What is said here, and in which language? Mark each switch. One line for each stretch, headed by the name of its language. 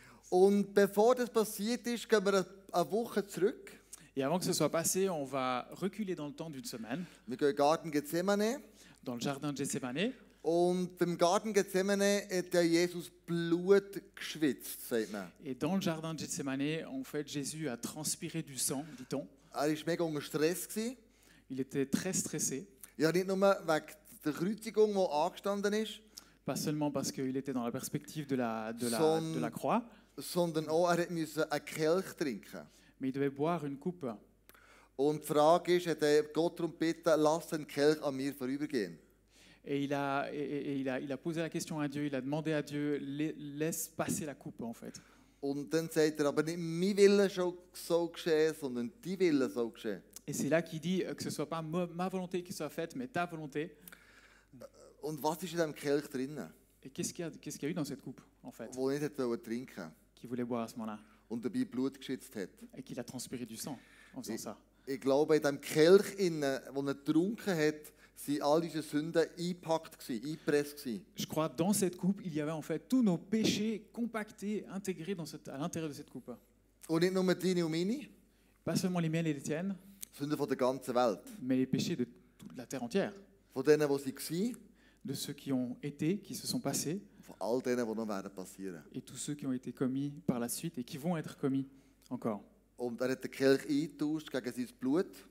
German: Und bevor das passiert ist, gehen wir eine Woche zurück.
French: Et avant que ce soit passé, on va reculer dans le temps d'une semaine,
German: Wir gehen in den Garten Gethsemane.
French: dans le jardin de Gethsemane.
German: Und beim Garten Gethsemane hat der Jesus Blut geschwitzt, sagt man.
French: Et dans le jardin de Gethsemane, en fait, Jésus a transpiré du sang, dit-on.
German: Er war mega unter Stress.
French: Il était très stressé,
German: Ja, nicht nur wegen der Kreuzigung, die angestanden ist,
French: pas seulement parce qu'il était dans la perspective de la croix,
German: sondern auch, er musste einen Kelch trinken.
French: mais il devait boire une coupe.
German: Und die Frage ist, hat er Gott darum gebeten, lass den Kelch an mir vorübergehen.
French: Et il a posé la question à Dieu, il a demandé à Dieu, laisse passer la coupe en fait.
German: Und dann sagt er, aber nicht mein Wille soll geschehen, sondern dein Wille soll geschehen.
French: Et c'est là qu'il dit que ce ne soit pas ma volonté qui soit faite, mais ta volonté.
German: Und was ist in diesem Kelch drinnen,
French: Et qu'est-ce qu'il y a eu dans cette coupe en fait,
German: wo er nicht trinken
French: qu'il voulait boire à ce moment-là,
German: und dabei Blut geschwitzt hat?
French: et qu'il a transpiré du sang en faisant ça.
German: Ich glaube, in diesem Kelch, den er getrunken hat, sind all unsere Sünden eingepresst.
French: Je crois dans cette coupe, il y avait en fait tous nos péchés compactés, intégrés à l'intérieur de cette coupe.
German: Und nicht nur deine und meine,
French: Pas seulement les miens et les tiennes,
German: Sünden von der ganzen Welt.
French: mais les péchés de toute la terre entière,
German: Von denen, die sie waren,
French: de ceux qui ont été, qui se sont passés,
German: von all denen, die noch werden passieren.
French: et tous ceux qui ont été commis par la suite et qui vont être commis encore.
German: Und er hat den Kelch eingetauscht gegen sein Blut.